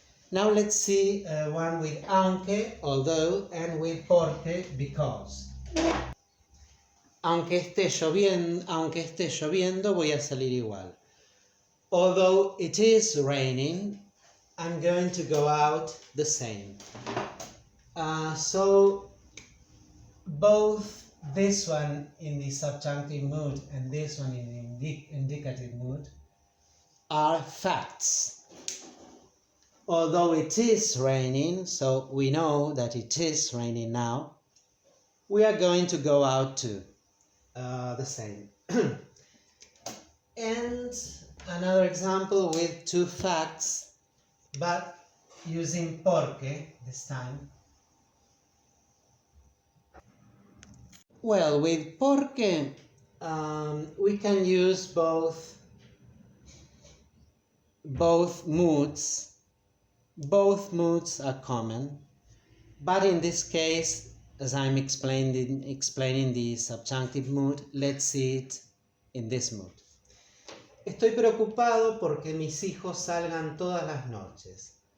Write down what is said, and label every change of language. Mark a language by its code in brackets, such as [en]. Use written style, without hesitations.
[en] Now let's see one with aunque, although, and with porque, because. [es] Aunque esté lloviendo, voy a salir igual. [en] Although it is raining, I'm going to go out the same. So both this one in the subjunctive mood and this one in the indicative mood are facts. Although it is raining, so we know that it is raining now, we are going to go out too. The same. And another example with two facts, but using porque this time. Well, with porque, we can use both moods. Both moods are common, but in this case, as I'm explaining the subjunctive mood, let's see it in this mood. [es] Estoy preocupado porque mis hijos salgan todas las noches.